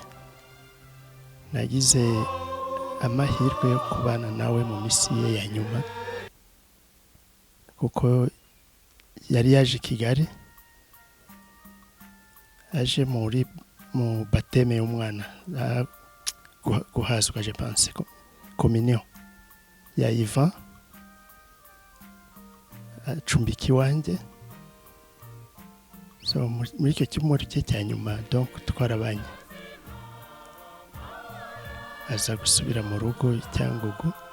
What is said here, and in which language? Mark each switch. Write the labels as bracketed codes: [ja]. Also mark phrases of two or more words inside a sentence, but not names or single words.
[rw] Nagize amahirwe yo kubana nawe mu misi ye ya nyuma, kuko yari yaje i Kigali, aje mu bateme y'umwana guhazwa, [fr] je pense [rw] communion ya Ivan, acumbiki wanjye. So muri icyo cyumweru cye cya nyuma donc twarabanye, aza gusubira mu rugo i Cyangugu.